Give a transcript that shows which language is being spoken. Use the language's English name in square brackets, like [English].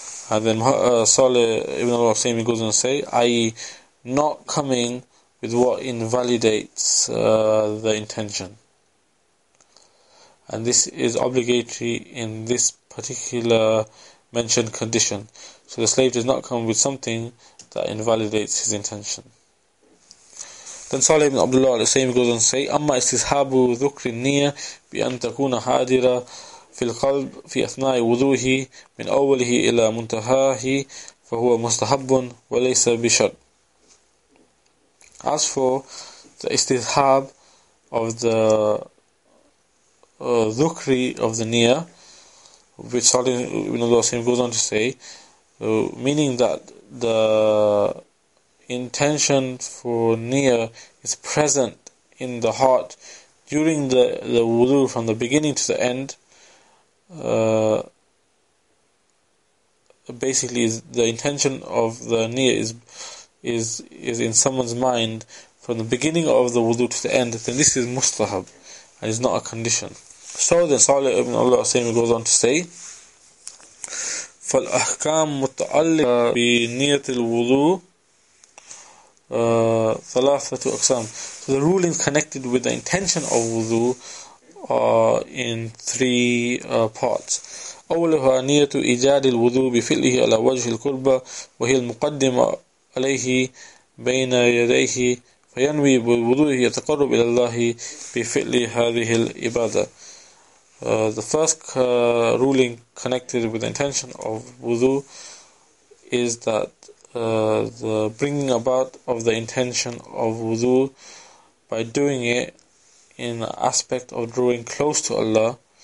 [English] And then Saleh ibn Al Usaymee goes on to say, i.e., not coming with what invalidates the intention. And this is obligatory in this particular mentioned condition. So the slave does not come with something that invalidates his intention. Then Saleh ibn Abdul Wahaab goes on to say, [Arabic] أما استصحاب ذكر النية بأن تكون حاضرة في القلب في أثناء وضوئه من أوله إلى منتهاه فهو مستحب وليس بشرط. [English] As for the istishab of the dhukri of the niyyah, which Salih ibn al-Wasim goes on to say, meaning that the intention for niyyah is present in the heart during the wudu from the beginning to the end. Basically, the intention of the niyyah is in someone's mind from the beginning of the wudu to the end, then this is mustahab and is not a condition. So then Salih ibn al-Usaymee goes on to say, [Arabic] فالأحكام متعلقة بنية الوضوء ثلاثة أقسام. [English] So the rulings connected with the intention of wudu are in three parts. [Arabic] أولها نية إيجاد الوضوء بفعله على وجه القربة وهي المقدمة عليه بين يديه فينوي بوضوءه يتقرب إلى الله بفعل هذه العبادة. [English] The first ruling connected with the intention of wudu is that the bringing about of the intention of wudu by doing it in the aspect of drawing close to Allah.